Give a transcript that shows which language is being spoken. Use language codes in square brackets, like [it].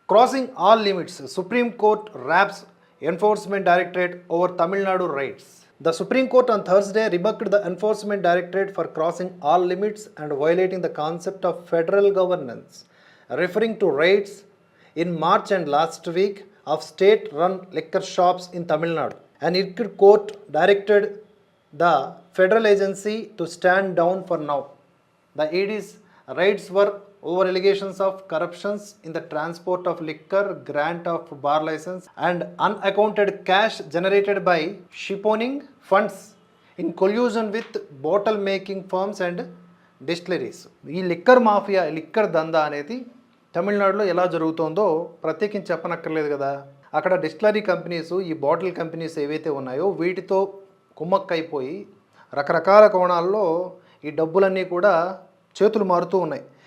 [en] Crossing all limits, Supreme Court raps enforcement directorate over Tamil Nadu raids. The Supreme Court on Thursday rebuked the Enforcement Directorate for crossing all limits and violating the concept of federal governance, referring to raids in March and last week of state-run liquor shops in Tamil Nadu. An Irkut court directed the federal agency to stand down for now. The ED's raids were over allegations of corruptions in the transport of liquor, grant of bar license, and unaccounted cash generated by shipowning funds in collusion with bottle making firms and distilleries. [te] ఈ liquor mafia, liquor దందా అనేది తమిళనాడులో ఎలా జరుగుతుందో ప్రత్యేకించి చెప్పనక్కర్లేదు కదా. అక్కడ డిస్టిలరీ కంపెనీస్, ఈ బాటిల్ కంపెనీస్ ఏవైతే ఉన్నాయో వీటితో కుమ్మక్కైపోయి రకరకాల కోణాల్లో ఈ డబ్బులన్నీ కూడా చేతులు మారుతూ ఉన్నాయి.